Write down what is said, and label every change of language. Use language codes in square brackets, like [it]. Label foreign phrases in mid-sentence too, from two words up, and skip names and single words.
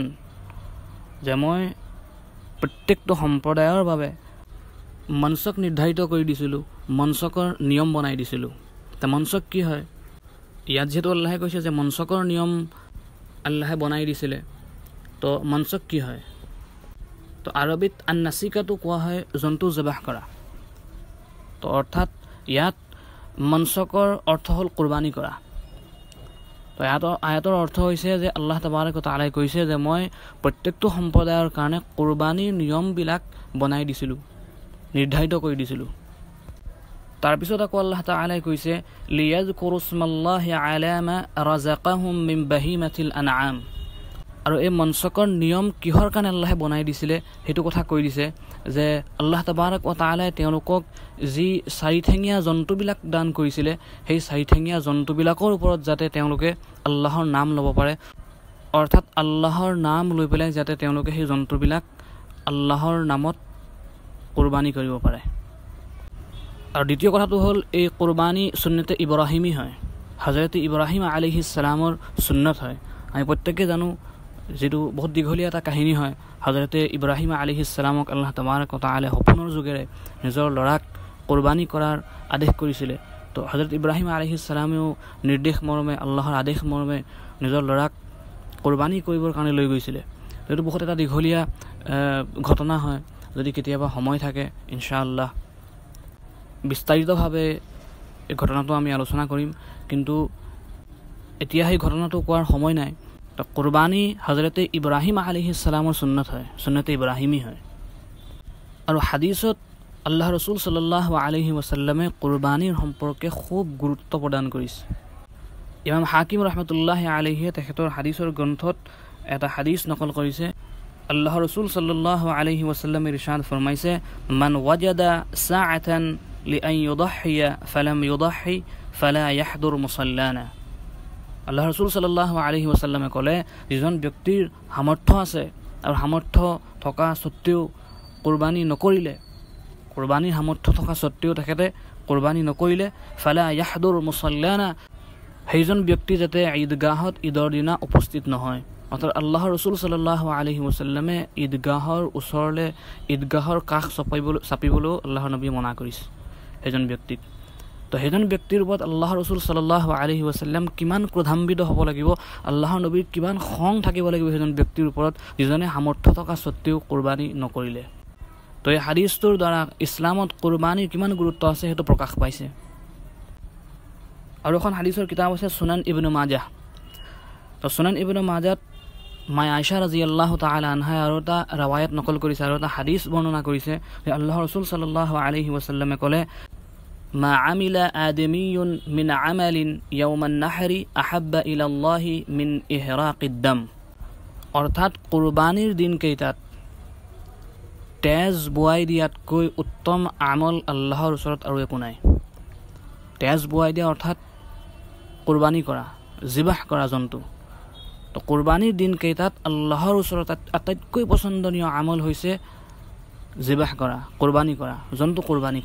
[as] যে মই প্ৰত্যেকটো সম্প্ৰদায়ৰ বাবে মনসক নিৰ্ধাৰিত কৰি দিছিলো মনসকৰ নিয়ম বনাই দিছিলো তা মনসক কি হয় ইয়াত যেটো আল্লাহে কৈছে যে মনসকৰ নিয়ম আল্লাহে বনাই দিছিলে তো মনসক কি হয় তো আৰবিত আন-নাসিকাটো কোৱা হয় জন্তু জবাহ কৰা তো অৰ্থাৎ ইয়াত মনসকৰ অৰ্থ হ'ল কুৰবানী কৰা তো আয়াতৰ অৰ্থ হৈছে যে আল্লাহ তাবাৰক ওয়া তাআলাই কৈছে যে মই প্ৰত্যেকটো সম্প্ৰদায়ৰ কাৰণে কুৰবানীৰ নিয়মবিলাক বনাই দিছিলো নিৰ্ধাৰিত কৰি দিছিলো তাৰ পিছত আকৌ আল্লাহ তাআলাই কৈছে [ar] ليذكروا اسم الله على ما رزقهم من بهيمة الأنعام [as] আৰু এই মনসকৰ নিয়ম কিহৰ কাৰণে আল্লাহে বনাই দিছিলে হেতু কথা কৈ দিছে যে আল্লাহ তাবাৰক ওয়া তাআলাই তেওঁলোকক যি চাৰিঠেঙীয়া জন্তুবিলাক দান কৰিছিলে সেই চাৰিঠেঙীয়া জন্তুবিলাকৰ ওপৰত যাতে তেওঁলোকে আল্লাহৰ নাম ল'ব পাৰে অৰ্থাৎ আল্লাহৰ নাম লৈ পেলাই যাতে তেওঁলোকে সেই জন্তুবিলাক আল্লাহৰ নামত কুরবানী কৰিব পাৰে আৰু দ্বিতীয় কথাটো হ'ল এই কুরবানী সুন্নতে ইব্ৰাহিমী হয় হযরত ইব্ৰাহিম আলাইহিস সালামৰ সুন্নত হয় আমি প্ৰত্যেককে জানো যেটো বহুত দীঘলীয়া এটা কাহিনী হয় হযরত ইব্ৰাহিম আলাইহিস সালামক আল্লাহ তাবাৰক ওয়া তাআলা সপোনৰ যোগেৰে নিজৰ ল'ৰাক কুরবানী কৰাৰ আদেশ কৰিছিলে তো হযরত ইব্ৰাহিম আলাইহিস সালামেও নিৰ্দেশ মৰ্মে আল্লাহৰ আদেশ মৰ্মে নিজৰ ল'ৰাক কুরবানী কৰিবৰ কাৰণে লৈ গৈছিলে এটো বহুত এটা দীঘলীয়া ঘটনা হয় যদি কেতিয়াবা সময় থাকে ইনশাআল্লাহ বিস্তাৰিতভাৱে এই ঘটনাটো আমি আলোচনা কৰিম কিন্তু এতিয়া এই ঘটনাটো কোৱাৰ সময় নাই তো কুরবানী হযরত ইব্ৰাহিম আলাইহিস সালামৰ সুন্নত হয় সুন্নতে ইব্ৰাহিমী হয় আৰু হাদিসত আল্লাহ ৰাসূল সাল্লাল্লাহু আলাইহি ওয়াসাল্লামে কুরবানীৰ সম্পৰ্কে খুব গুৰুত্ব প্ৰদান কৰিছে ইমাম হাকিম রাহমাতুল্লাহি আলাইহি তেখেতৰ হাদিসৰ গ্ৰন্থত এটা হাদিস নকল কৰিছে আল্লাহ রাসূল সাল্লাল্লাহু আলাইহি ওয়াসাল্লাম ইরশাদ ফরমাইছে [ar] من وجد سعة لأن يضحي فلم يضح فلا يحضر مصلانا [as] আল্লাহ রাসূল সাল্লাল্লাহু আলাইহি ওয়াসাল্লামে কলে যিজন ব্যক্তিৰ সামৰ্থ্য আছে আৰু সামৰ্থ্য থকা সত্ত্বেও কুরবানী নকৰিলে কুরবানীৰ সামৰ্থ্য থকা সত্ত্বেও তেখেতে কুরবানী নকৰিলে [ar] فلا يحضر مصلانا [as] সেইজন ব্যক্তি যাতে ঈদগাহত ঈদৰ দিনা উপস্থিত নহয় অৰ্থাৎ আল্লাহ ৰাসূল সাল্লাল্লাহু আলাইহি ওয়াসাল্লামে ঈদগাহৰ ওচৰলে ঈদগাহৰ কাষ চাপিবলৈ আল্লাহৰ নবী মনা কৰিছে এজন ব্যক্তিক তো এজন ব্যক্তিৰ ওপৰত আল্লাহ ৰাসূল সাল্লাল্লাহু আলাইহি ওয়াসাল্লাম কিমান ক্ৰোধান্বিত হ'ব লাগিব আল্লাহৰ নবীৰ কিমান খং থাকিব লাগিব এজন ব্যক্তিৰ ওপৰত যিজনে সামৰ্থ্য থকা সত্ত্বেও কুরবানী নকৰিলে তো এই হাদিসটোৰ দ্বাৰা ইছলামত কুরবানীৰ কিমান গুৰুত্ব আছে হেতু প্ৰকাশ পাইছে আৰু এখন হাদিসৰ কিতাপ আছে সুনান ইবনে মাজাহ তো সুনান ইবনে মাজাত মাই আয়েশা রাদিয়াল্লাহু তাআলা আনহা আৰু এটা riwayat নকল কৰিছে আৰু এটা হাদিস বৰ্ণনা কৰিছে যে আল্লাহৰ ৰাসূল সাল্লাল্লাহু আলাইহি ওয়াসাল্লামে কলে [ar] ما عمل آدمي من عمل يوم النحر أحب إلى الله من إهراق الدم [as] অৰ্থাৎ কুরবানীৰ দিন কেইটাত তেজ বুৱাই দিয়াতকৈ উত্তম আমল আল্লাহৰ ওচৰত আৰু একো নাই তেজ বুৱাই দিয়া অৰ্থাৎ কুরবানী কৰা জিবাহ কৰা জন্তু তো কুরবানীৰ দিন কেইটাত আল্লাহৰ ওচৰত আটাইতকৈ পছন্দনীয় আমল হৈছে জিবাহ কৰা কুরবানী কৰা জন্তু কুরবানী